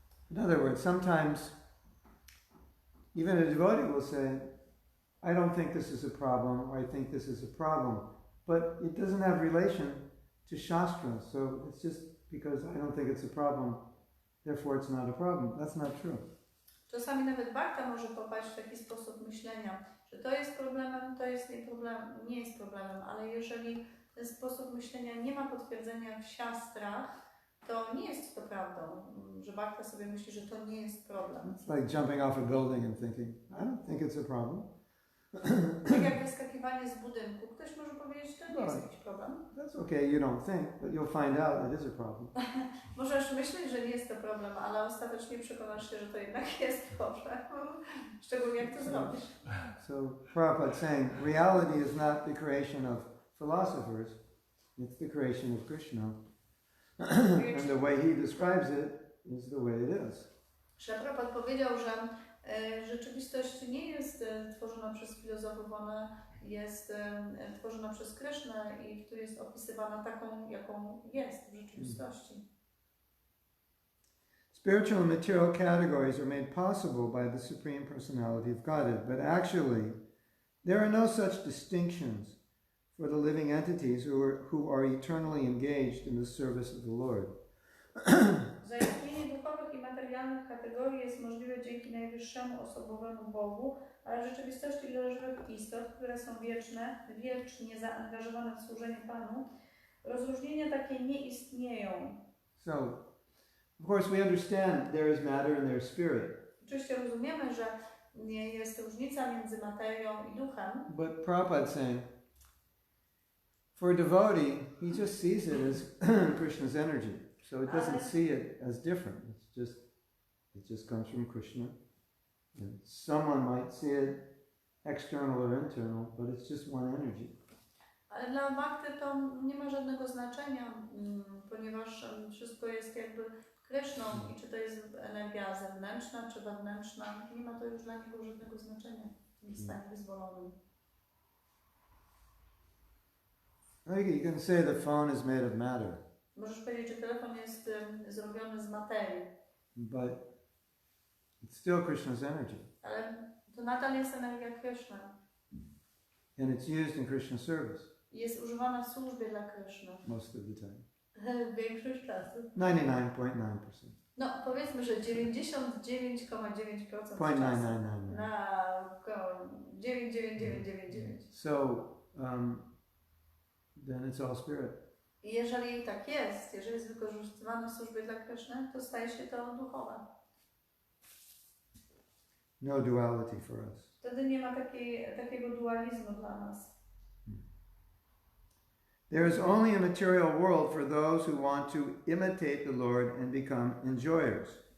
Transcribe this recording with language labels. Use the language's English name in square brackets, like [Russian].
[English] In other words, sometimes even a devotee will say, I don't think this is a problem, or I think this is a problem, but it doesn't have relation to Shastra, so it's just because I don't think it's a problem, therefore it's not a problem. That's not true. [Polish] Czasami nawet Bhakta może popaść w taki sposób myślenia, że to jest problemem, to jest nie jest problemem, ale jeżeli ten sposób myślenia nie ma potwierdzenia w siastrach, to nie jest to prawdą, że Bhakta sobie myśli, że to nie jest problem. [English] It's like jumping off a building and thinking, I don't think it's a problem. [Polish] Tak jak wyskakiwanie z budynku. Ktoś może powiedzieć, że to nie jest jakiś problem. [English] That's okay, you don't think, but you'll find out it is a problem. [Polish] Możesz myśleć, że nie jest to problem, ale ostatecznie przekonasz się, że to jednak jest problem. Szczególnie jak to zrobisz. [English] So Prabhupada saying, reality is not the creation of philosophers, it's the creation of Krishna. And the way he describes it is the way it is. [Polish] Prabhupada powiedział, że rzeczywistość nie jest tworzona przez filozofów, ona jest tworzona przez Krishnę i tu jest opisywana taką, jaką jest w rzeczywistości. [English] Spiritual and material categories are made possible by the Supreme Personality of Godhead, but actually there are no such distinctions for the living entities who are eternally engaged in the service of the Lord. [Polish] Zaistnienie duchowych i materialnych kategorii jest możliwe dzięki najwyższemu osobowemu Bogu, ale w rzeczywistości dla żywych istot, które są wiecznie zaangażowane w służenie Panu, rozróżnienia takie nie istnieją. [English] So, of course we understand there is matter and there is spirit. [Polish] Oczywiście rozumiemy, że nie jest różnica między materią i duchem. [English] But Prabhupada's saying, for a devotee, he just sees it as Krishna's energy. So it doesn't see it as different. It just comes from Krishna. And someone might see it external or internal, but it's just one energy. [Polish] Ale dla Bhakty to nie ma żadnego znaczenia, ponieważ wszystko jest jakby Kryszną i czy to jest energia zewnętrzna, czy wewnętrzna, nie ma to już dla niego żadnego znaczenia w tym stanie wyzwolonym. [English] You can say the phone is made of matter. [Polish] Możesz powiedzieć, że telefon jest zrobiony z materii. [English] But it's still Krishna's energy. [Polish] Ale to nadal jest energia Kryszna. [English] And it's used in Krishna's service. [Polish] Jest używana w służbie dla Kryszny. [English] Most of the time. [Polish] Większość czasu. [English] 99.9%. [Polish] No powiedzmy, że 99,9% czasu. [English] 0.9999. [Polish] Na 99999. [English] So, then it's all spirit. [Polish] I jeżeli tak jest, jeżeli jest wykorzystywane w służbie dla Kryszny, to staje się to duchowe. [English] No duality for us. [Polish] Wtedy nie ma takiego dualizmu dla nas. [English] There is only a material world for those who want to imitate the Lord and become enjoyers.